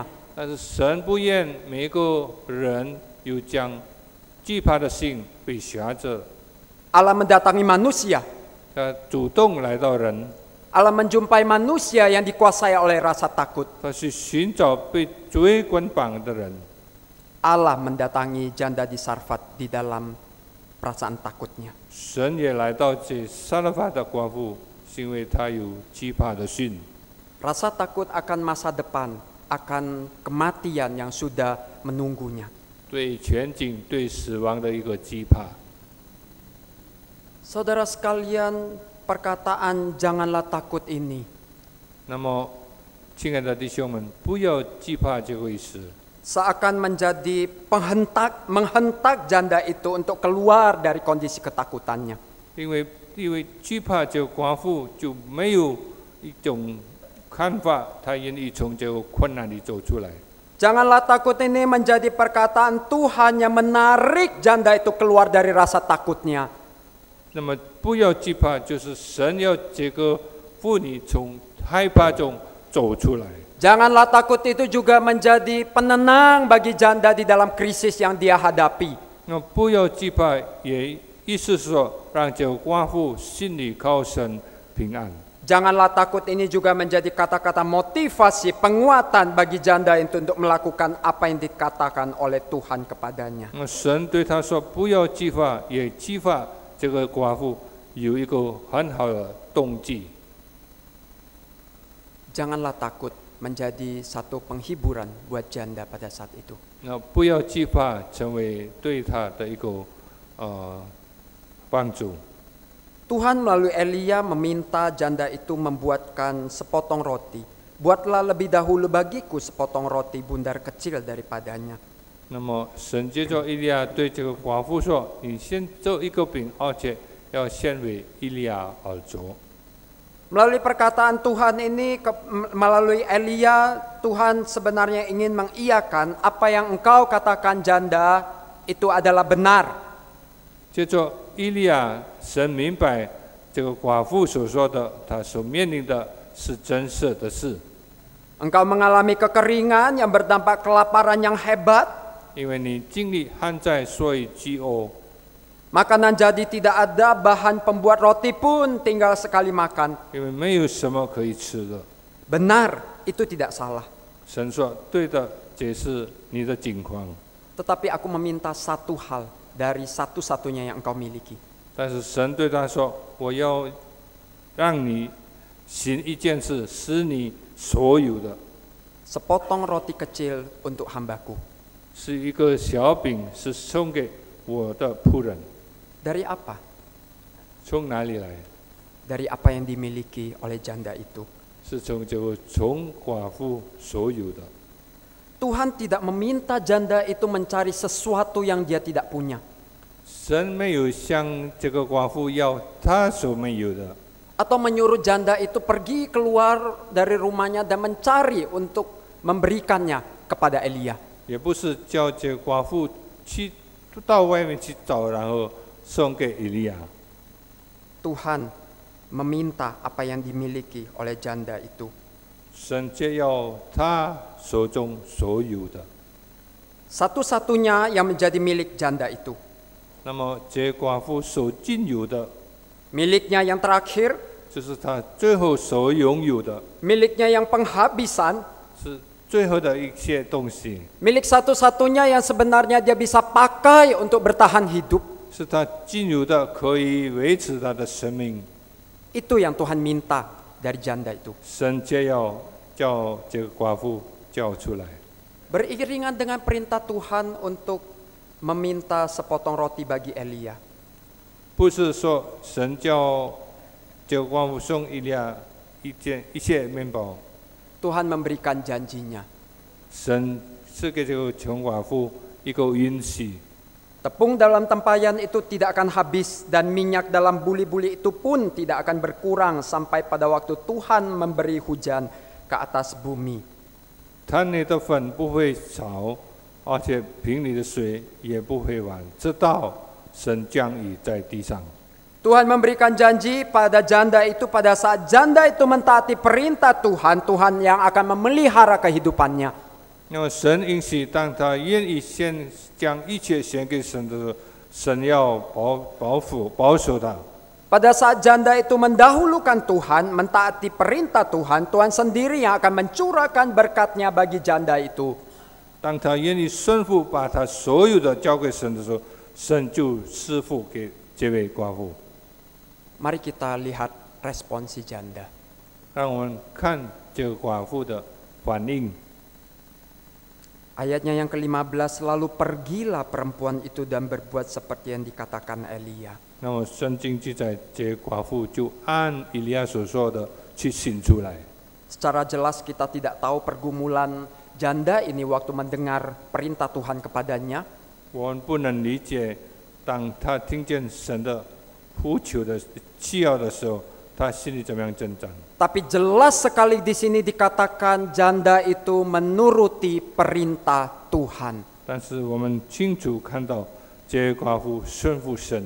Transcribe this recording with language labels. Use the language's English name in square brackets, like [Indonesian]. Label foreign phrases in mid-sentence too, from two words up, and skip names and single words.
[Chinese] 但是神不愿每一个人有将惧怕的心被辖着， [Indonesian] Allah mendatangi manusia. [Chinese] 他主动来到人， [Indonesian] Allah menjumpai manusia yang dikuasai oleh rasa takut. [Chinese] 他去寻找被罪捆绑的人。 [Indonesian] Allah mendatangi janda di Sarfat di dalam perasaan takutnya. [Chinese] 神也来到这撒勒法的寡妇，是因为他有惧怕的心。 [Indonesian] Rasa takut akan masa depan, akan kematian yang sudah menunggunya. [Chinese] 对前景、对死亡的一个惧怕。 [Indonesian] Saudara sekalian, perkataan janganlah takut ini [Chinese] 那么，亲爱的弟兄们，不要惧怕这回事， [Indonesian] seakan menjadi menghentak janda itu untuk keluar dari kondisi ketakutannya. [Chinese] 因为惧怕这个寡妇就没有一种看法，他愿意从这个困难里走出来。 [Indonesian] Janganlah takut ini menjadi perkataan Tuhan yang menarik janda itu keluar dari rasa takutnya. [Chinese] 那么不要惧怕，就是神要这个妇女从害怕中走出来。 [Indonesian] Janganlah takut itu juga menjadi penenang bagi janda di dalam krisis yang dia hadapi. [Chinese] 那不要惧怕，也意思是说，让这个寡妇心里靠神平安。 [Indonesian] Janganlah takut ini juga menjadi kata-kata motivasi, penguatan bagi janda itu untuk melakukan apa yang dikatakan oleh Tuhan kepadanya. [Chinese] 那神对他说：“不要惧怕，也激发这个寡妇有一个很好的动机。 [Indonesian] Janganlah takut menjadi satu penghiburan buat janda pada saat itu. [Chinese] 那不要惧怕，成为对他的一个帮助。 [Indonesian] Tuhan melalui Elia meminta janda itu membuatkan sepotong roti. Buatlah lebih dahulu bagiku sepotong roti bundar kecil daripadanya. [Chinese] 那么神接着以利亚对这个寡妇说：“你先做一个饼，而且要献为以利亚而做。” [Indonesian] Melalui perkataan Tuhan ini, melalui Elia, Tuhan sebenarnya ingin mengiyakan apa yang engkau katakan janda itu adalah benar. [Chinese] 接着以利亚，神明白这个寡妇所说的，她所面临的是真实的事。 [Indonesian] Engkau mengalami kekeringan yang berdampak kelaparan yang hebat. [Chinese] 因为你经历旱灾，所以饥饿。 [Indonesian] Makanan jadi tidak ada, bahan pembuat roti pun tinggal sekali makan. [Chinese] 因为没有什么可以吃的。 [Indonesian] Benar, itu tidak salah. [Chinese] 神说：“对的， 解释你的境况， [Indonesian] tetapi aku meminta satu hal dari satu-satunya yang engkau miliki. [Chinese] 但是神对他说：“我要让你行一件事，使你所有的， [Indonesian] Sepotong roti kecil untuk hambaku. [Chinese] 是一个小饼，是送给我的仆人。 [Indonesian] Dari apa? [Chinese] 从哪里来？ [Indonesian] Dari apa yang dimiliki oleh janda itu. [Chinese] 是从寡妇所有的。 [Indonesian] Tuhan tidak meminta janda itu mencari sesuatu yang dia tidak punya. [Chinese] 神没有向这个寡妇要他所没有的， [Indonesian] Atau menyuruh janda itu pergi keluar dari rumahnya dan mencari untuk memberikannya kepada Elia. [Chinese] 也不是叫这个寡妇去到外面去找，然后送给以利亚。 [Indonesian] Tuhan meminta apa yang dimiliki oleh janda itu. [Chinese] 神就要他手中所有的。 [Indonesian] Satu-satunya yang menjadi milik janda itu. [Chinese] 那么这寡妇所尽有的， [Indonesian] Miliknya yang terakhir, [Chinese] 就是他最后所拥有的， [Indonesian] miliknya yang penghabisan, [Chinese] 是最后的一些东西， [Indonesian] milik satu-satunya yang sebenarnya dia bisa pakai untuk bertahan hidup. [Chinese] 是他尽有的，可以维持他的生命。 [Indonesian] Itu yang Tuhan minta dari janda itu. [Chinese] 神就要叫这个寡妇叫出来。 [Indonesian] Beriringan dengan perintah Tuhan untuk meminta sepotong roti bagi Elia. [Chinese] 不是说神叫这个寡妇送以利亚一些面包， [Indonesian] Tuhan memberikan janjinya. [Chinese] 神是给这个穷寡妇一个允许。 [Indonesian] Tepung dalam tempayan itu tidak akan habis dan minyak dalam buli-buli itu pun tidak akan berkurang sampai pada waktu Tuhan memberi hujan ke atas bumi. [Chinese] 坛里的粉不会少，而且瓶里的水也不会完，直到神降雨在地上。 [Indonesian] Tuhan memberikan janji pada janda itu pada saat janda itu mentaati perintah Tuhan, Tuhan yang akan memelihara kehidupannya. [Chinese] 那么神允许，当他愿意将一切献给神的时候，神要保守他。 [Indonesian] Pada saat janda itu mendahulukan Tuhan, mentaati perintah Tuhan, Tuhan sendiri yang akan mencurahkan berkat-Nya bagi janda itu. [Chinese] 当他愿意顺服，把他所有的交给神的时候，神就赐福给这位寡妇。 [Indonesian] Mari kita lihat respon si janda. [Chinese] 让我们看这个寡妇的反应。 [Indonesian] Ayatnya yang ke-15, lalu pergilah perempuan itu dan berbuat seperti yang dikatakan Elia. [Chinese] 那么圣经记载，这寡妇就按以利亚所说的去行出来。 [Indonesian] Secara jelas kita tidak tahu pergumulan janda ini waktu mendengar perintah Tuhan kepadanya. [Chinese] 我们不能理解，当他听见神的呼求的需要的时候，他心里怎么样挣扎。 [Indonesian] Tapi jelas sekali di sini dikatakan janda itu menuruti perintah Tuhan. [Chinese] 但是我们清楚看到，这寡妇顺服神，